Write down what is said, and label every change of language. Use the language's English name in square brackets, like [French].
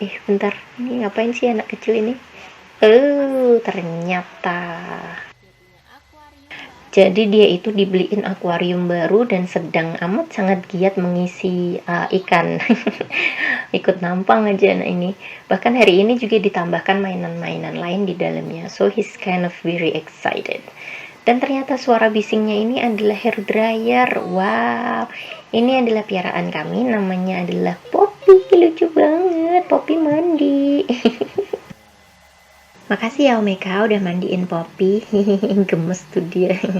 [Indonesian] Bentar, ini ngapain sih anak kecil ini? Ternyata jadi dia itu dibeliin akuarium baru dan sedang amat sangat giat mengisi ikan. Ikut nampang aja anak ini. Bahkan hari ini juga ditambahkan mainan-mainan lain di dalamnya. [English] So he's kind of very excited. [Indonesian] Dan ternyata suara bisingnya ini adalah hair dryer. Wow, ini adalah piaraan kami, namanya adalah Poppy. Lucu banget, Poppy mandi. Makasih ya Omeka udah mandiin Poppy. Gemes tuh dia.